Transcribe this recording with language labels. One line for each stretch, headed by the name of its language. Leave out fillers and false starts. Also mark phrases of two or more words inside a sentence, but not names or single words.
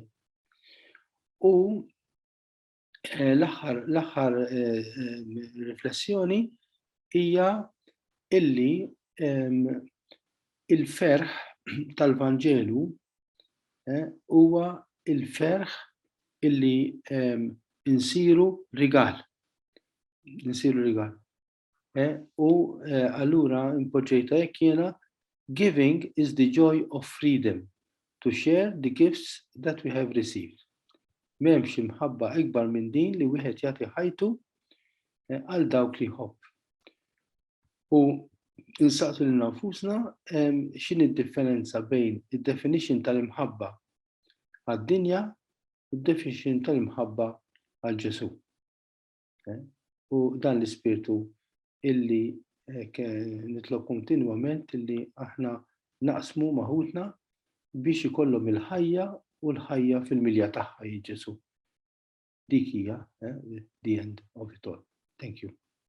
Maltese: U l-aħħar riflessjoni hija illi il-ferħ tal-Vanġelu huwa il-ferħ illi insiru rigal. U allura impoġġejta hekk jiena
English: giving is the joy of freedom to share the gifts that we have received.
Maltese: M'hemmx imħabba ikbar minn din li wieħed jagħti ħajtu għal dawk li jħobb. U insaqsu lil nfusna x'inhi d-differenza bejn id-definition tal-imħabba għad-dinja u d-definition tal-imħabba għal Ġesu. U dan l-ispirtu illi nitlob kontinwament illi aħna naqsmu maħutna biex ikollhom il-ħajja u l-ħajja fil-milja tagħha Ġesu. Dik hija
English: the end of it all. Thank you.